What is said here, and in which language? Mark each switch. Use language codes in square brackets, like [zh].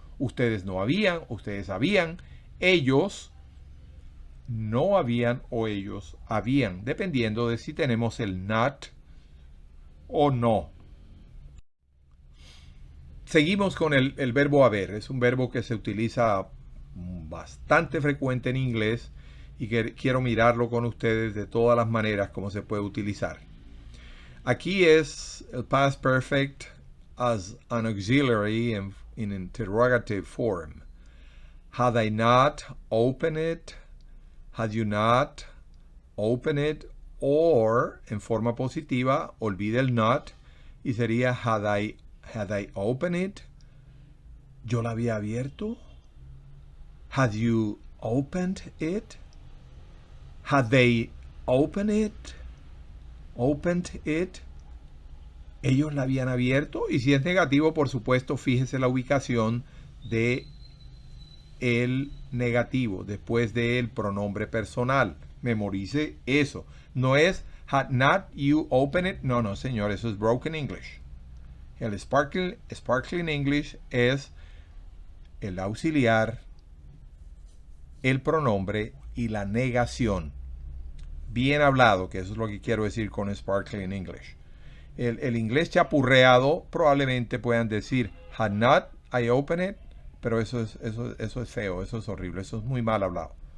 [es] Ustedes no habían, ustedes habían, ellos no habían o ellos habían, dependiendo de si tenemos el not o no. Seguimos con el verbo haber. Es un verbo que se utiliza bastante frecuente en inglés y que quiero mirarlo con ustedes de todas las maneras como se puede utilizar. Aquí es el [en] past perfect as an auxiliary in interrogative form. Had I not opened it? Had you not opened it? [es] Or, en forma positiva, olvide el not y sería [en] had I opened it? [es] ¿Yo la había abierto? [en] Had you opened it? Had they opened it? Opened it? [es] ¿Ellos la habían abierto? Y si es negativo, por supuesto, fíjese la ubicación de el negativo después del pronombre personal. Memorice eso. No es [en] had not you opened it. [es] No, señor, eso es broken English. El sparkling English es el auxiliar, el pronombre y la negación. Bien hablado, que eso es lo que quiero decir con sparkling English. El inglés chapurreado probablemente puedan decir [en] had not I opened it, [es] pero eso es feo, eso es horrible, eso es muy mal hablado.